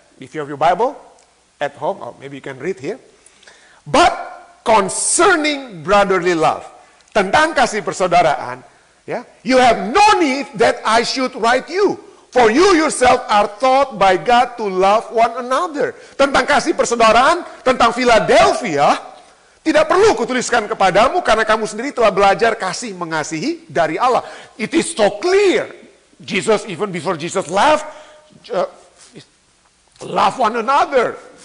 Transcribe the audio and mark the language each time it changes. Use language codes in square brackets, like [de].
[en] If you have your Bible at home, or maybe you can read here. But concerning brotherly love, [id] tentang kasih persaudaraan, [en] ya, you have no need that I should write you. For you yourself are taught by God to love one another. [id] Tentang kasih persaudaraan, tentang Philadelphia, tidak perlu kutuliskan kepadamu karena kamu sendiri telah belajar kasih mengasihi dari Allah. [en] It is so clear. Jesus, even before Jesus left, love one another.